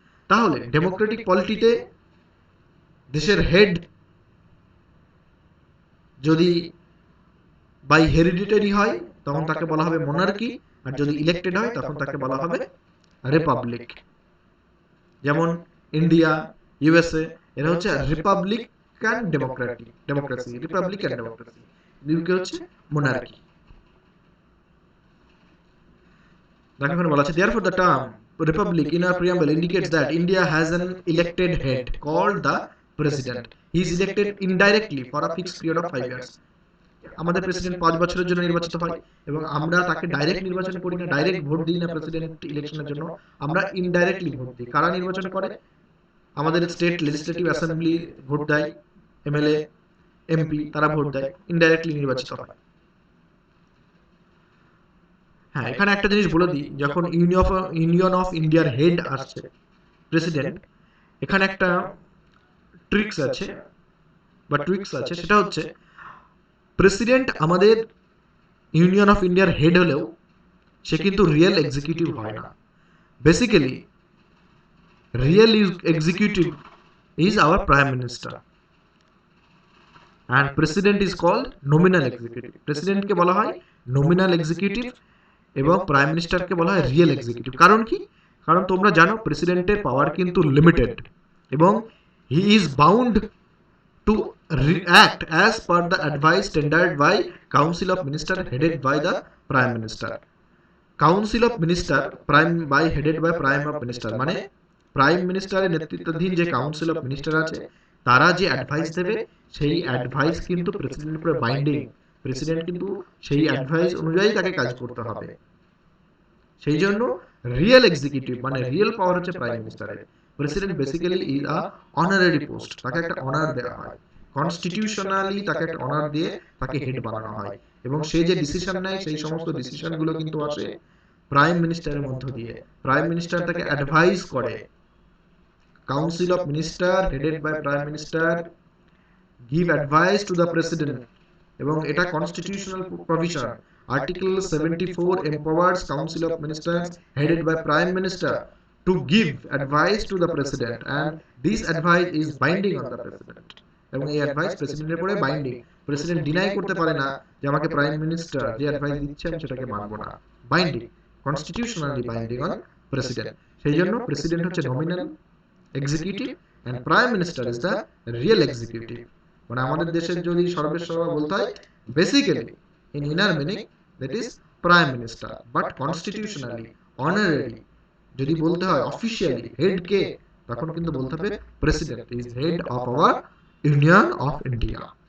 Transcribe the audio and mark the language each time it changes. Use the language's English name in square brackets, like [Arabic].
[Bangla] তাহলে ডেমোক্রেটিক পলিটিতে দেশের হেড যদি বাই হেরিডিটারি হয় তখন তাকে বলা হবে মোনার্কি, আর যদি ইলেক্টেড হয় তখন তাকে বলা হবে রিপাবলিক। যেমন ইন্ডিয়া, ইউএসএ, এরা হচ্ছে Republican democracy, Republican democracy. UK হচ্ছে মোনার্কি। দেখো এখানে বলা আছে, [English] therefore the term republic in our preamble indicates that India has an elected head called the president. He is elected indirectly for a fixed period of 5 years. [Bangla] আমাদের president 5 বছরের জন্য নির্বাচিত হয়, এবং আমরা তাকে ডাইরেক্ট নির্বাচন করি না, ডাইরেক্ট ভোট দিই না প্রেসিডেন্ট ইলেকশনের জন্য, আমরা ইনডাইরেক্টলি ভোট দিই। কারা নির্বাচন করে? আমাদের স্টেট লেজিসলেটিভ অ্যাসেম্বলি ভোট দেয়, এমএলএ, এমপি, তারা ভোট দেয়, ইনডাইরেক্টলি নির্বাচিত হয়। হ্যাঁ, এখানে একটা জিনিস বলে দিই, যখন ইউনিয়ন অফ ইন্ডিয়ার হেড আসছে, প্রেসিডেন্ট, এখানে একটা ট্রিক্স আছে বা টুইক্স আছে, সেটা হচ্ছে প্রেসিডেন্ট আমাদের ইউনিয়ন অফ ইন্ডিয়ার হেড হলেও সে কিন্তু রিয়েল এক্সিকিউটিভ হয় না। [English] Basically real executive is our prime minister, and president is called nominal executive. [Bangla] প্রেসিডেন্টকে বলা হয় নমিনাল এক্সিকিউটিভ, এবং প্রাইম মিনিস্টারকে বলা হয় রিয়েল এক্সিকিউটিভ। কারণ কি? কারণ তোমরা জানো প্রেসিডেন্টের পাওয়ার কিন্তু লিমিটেড, এবং [English] He is bound to act as per the advice tendered by Council of Ministers headed by the Prime Minister. Council of Minister prime by headed by Prime of Minister, [Bangla] মানে prime মিনিস্টারের নেতৃত্বাধীন যে council of minister আছে তারা যে advice দেবে সেই advice কিন্তু প্রেসিডেন্টের উপরে বাইন্ডিং। প্রেসিডেন্ট কিন্তু সেই অ্যাডভাইস অনুযায়ী তাকে কাজ করতে হবে। সেই জন্য রিয়েল এক্সিকিউটিভ মানে রিয়েল পাওয়ার হচ্ছে প্রাইম মিনিস্টারের। President [English] basically is a honorary post, [Bangla] তাকে একটা অনার দেওয়া হয়, কনস্টিটিউশনালি তাকে একটা অনার দিয়ে তাকে হেড বানানো হয়, এবং সে যে ডিসিশন নেয় সেই সমস্ত ডিসিশনগুলো কিন্তু আসে প্রাইম মিনিস্টারের মধ্য দিয়ে। [English] Prime minister তাকে advise করে। Council of minister headed by prime minister give advice to the president, এবং এটা constitutional provision. Article 74 empowers council of ministers headed by prime minister to give advice to the president, and this advice is binding on the president, [Bangla] এবং এই advice প্রেসিডেন্টের উপরে binding. President deny করতে পারে না যে আমাকে প্রাইম মিনিস্টার যে অ্যাডভাইস দিচ্ছে আমি সেটাকে মানবো না। [English] Binding, constitutionally binding on president. সেই জন্য president হচ্ছে nominal executive and prime minister is the real executive. [Bangla] মানে আমাদের দেশের যদি সর্বেসর্বা বলতে হয়, [English] basically in inner meaning that is prime minister, but constitutionally honorary যদি বলতে হয় officially head কে, [Bangla] তখন কিন্তু বলতে হবে [English] President is head of our union of India.